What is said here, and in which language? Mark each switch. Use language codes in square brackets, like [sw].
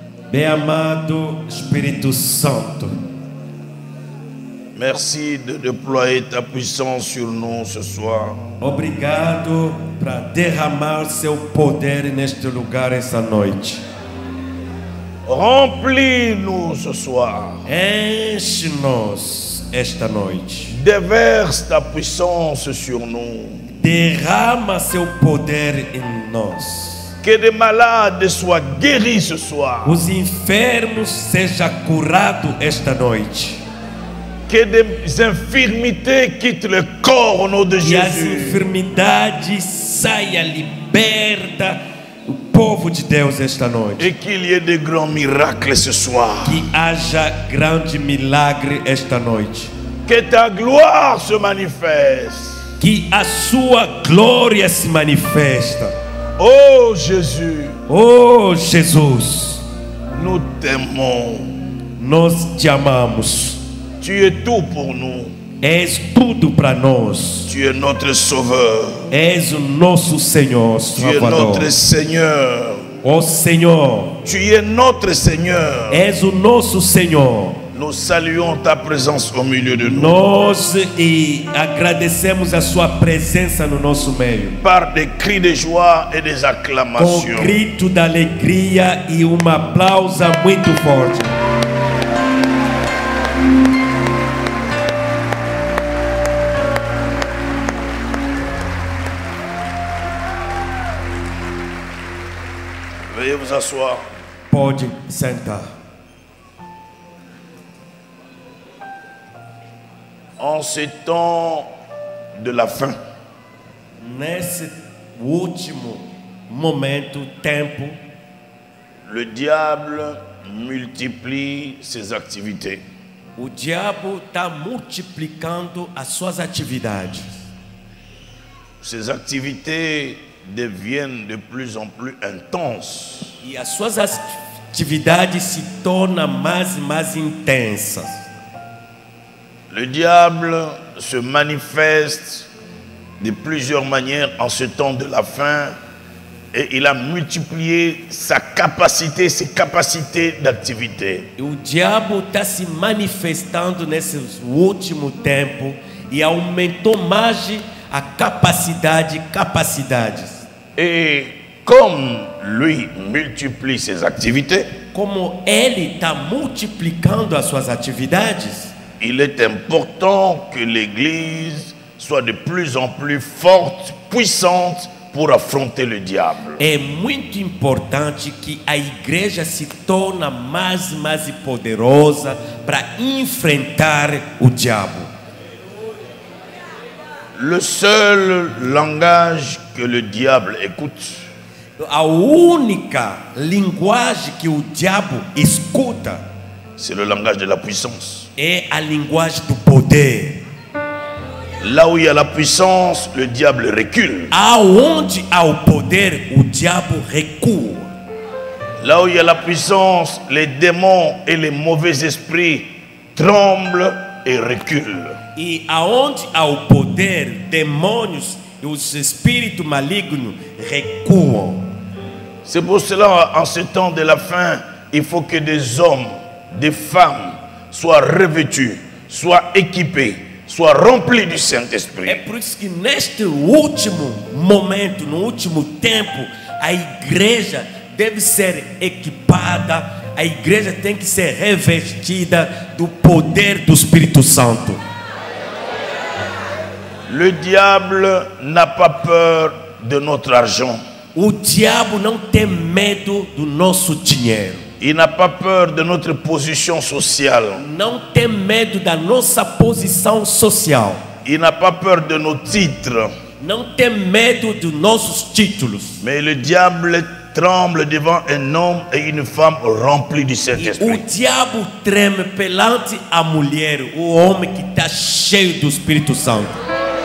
[pt] Bem-amado Espírito Santo, [fr] merci de déployer ta puissance sur nous ce soir. [pt] obrigado para derramar seu poder neste lugar essa noite. [fr] Remplis-nous ce soir. [pt] Enche-nos esta noite. [fr] Déverse ta puissance sur nous. [pt] Derrama seu poder em nós. [fr] Que des malades soient guéris ce soir. [pt] Os enfermos sejam curados esta noite. [fr] Que des infirmités quittent le corps au nom de [pt] E as [fr] Jésus. [pt] enfermidades saia liberta o povo de Deus esta noite. [fr] Et qu'il y ait de grands miracles ce soir. [pt] Que haja grande milagre esta noite. [fr] Que ta gloire se manifeste. [pt] Que a sua glória se manifesta. [fr] Oh Jésus, [pt] Oh Jesus, [fr] nous t'aimons. [pt] nós te amamos. [fr] Tu es tout pour nous. [pt] És tudo para nós. [fr] Tu es notre sauveur. [pt] És o nosso Senhor, [fr] Tu es [pt] Salvador. [fr] notre Seigneur. [pt] Ó Senhor, [fr] Tu es notre Seigneur. [pt] és o nosso Senhor. [fr] Nous saluons ta présence au milieu de nous. [pt] Nós agradecemos a sua presença no nosso meio. [fr] Par des cris de joie et des [pt] Com [fr] acclamations. [pt] grito da alegria e uma aplausa muito forte. [fr] Veuillez vous asseoir. [pt] Pode sentar. [fr] En ces temps de la fin, [pt] Nesse último momento, tempo, [fr] le diable multiplie ses activités. [pt] o diabo está multiplicando as suas atividades. [fr] Ces activités deviennent de plus en plus intenses. [pt] E as suas atividades se tornam mais e mais intensas. [fr] Le diable se manifeste de plusieurs manières en ce temps de la fin et il a multiplié sa capacité, ses capacités d'activité. [pt] E o diabo está se manifestando nesse último tempo e aumentou mais a capacidades. [fr] Et comme lui multiplie ses activités, [pt] Como ele está multiplicando as suas atividades, [fr] il est important que l'Église soit de plus en plus forte, puissante pour affronter le diable. [pt] é muito importante que a igreja se torne mais poderosa para enfrentar o diabo. [fr] Le seul langage que le diable écoute, [pt] A única linguagem que o diabo escuta [fr] c'est le langage de la puissance. [pt] é a linguagem do poder. [fr] Là où il y a la puissance, le diable recule. [pt] Aonde há o poder, o diabo recua. [fr] Là où il y a la puissance, les démons et les mauvais esprits tremblent et reculent. [pt] E aonde há o poder, demônios e os espíritos malignos recuam. [fr] C'est pour cela, en ce temps de la fin, il faut que des hommes, des femmes soient revêtus, soient équipés, soient remplis du Saint-Esprit. [pt] É por isso que neste último momento, no último tempo, a igreja deve ser equipada, a igreja tem que ser revestida do poder do Espírito Santo. [fr] Le diable n'a pas peur de notre argent. [pt] O diabo não tem medo do nosso dinheiro. [fr] Il n'a pas peur de notre position sociale. [pt] Não tem medo da nossa posição social. [fr] Il n'a pas peur de nos titres. [pt] Não tem medo dos nossos títulos. [fr] Mais le diable tremble devant un homme et une femme remplis du [pt] E o [fr] Saint-Esprit. [pt] diabo treme perante a mulher, o homem que está cheio do Espírito Santo.